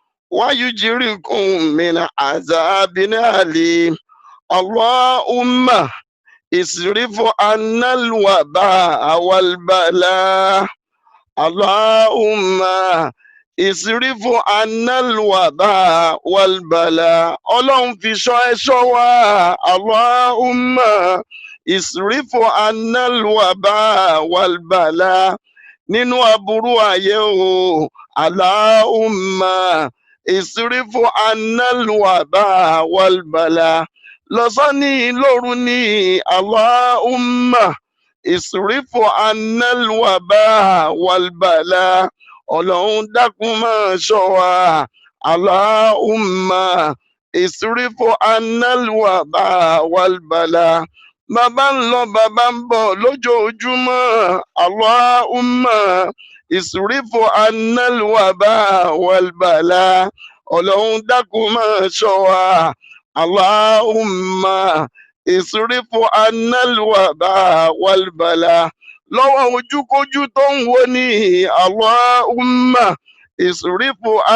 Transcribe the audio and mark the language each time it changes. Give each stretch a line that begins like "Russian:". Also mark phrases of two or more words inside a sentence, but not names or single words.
Arabic: ويجركم من عذاب أليم اللهم اصرف عنا الوباء والبلاء اللهم اصرف عنا الوباء والبلاء
Yoruba: ọlọ́run fi ṣọ́ ẹ̀ṣọ́ wa
Arabic: allahumma اصرف عنا الوباء والبلاء
Yoruba: nínú aburú ayé o
Arabic: allahumma اصرف عنا الوباء والبلاء
Yoruba: lọ́sàn ní lóru ní
Arabic: اللهم اصرف عنا الوباء والبلاء
Yoruba: ọlọ́run dákun máa ṣọ́ wa
Arabic: اللهم اصرف عنا الوباء والبلاء
Yoruba: bàbá ń lọ bàbá ń bọ̀ lójoojúmọ́
Arabic: اللهم اصرف عنا الوباء والبلاء
Yoruba: ọlọ́run dákun máa ṣọ́ wa
Arabic: اللهم اصرف عنا الوباء والبلاء
Yoruba: lọ́wọ́ ojúkójú tó ń wo ní
Arabic: اللهم اصرف